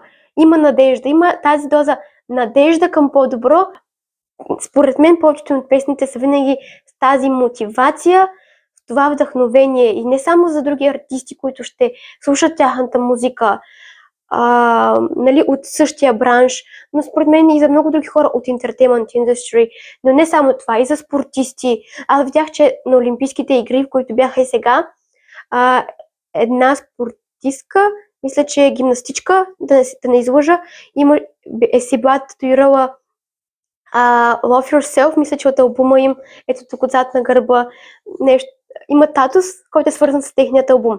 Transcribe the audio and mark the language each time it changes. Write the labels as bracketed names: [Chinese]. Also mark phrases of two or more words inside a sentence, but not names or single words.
[Bulgarian] Има надежда, има тази доза надежда към по-добро. Според мен повечето от песните са винаги с тази мотивация, това вдъхновение и не само за други артисти, които ще слушат тяхната музика, нали, от същия бранш, но според мен и за много други хора от [English] entertainment industry, [Bulgarian] но не само това, и за спортисти. Аз видях, че на Олимпийските игри, в които бяха и сега, една спортистка, мисля, че е гимнастичка, да не излъжа, е си била татуирала Love Yourself, мисля, че от албума им, ето тук отзад на гърба, нещо, има татус, който е свързан с техният албум.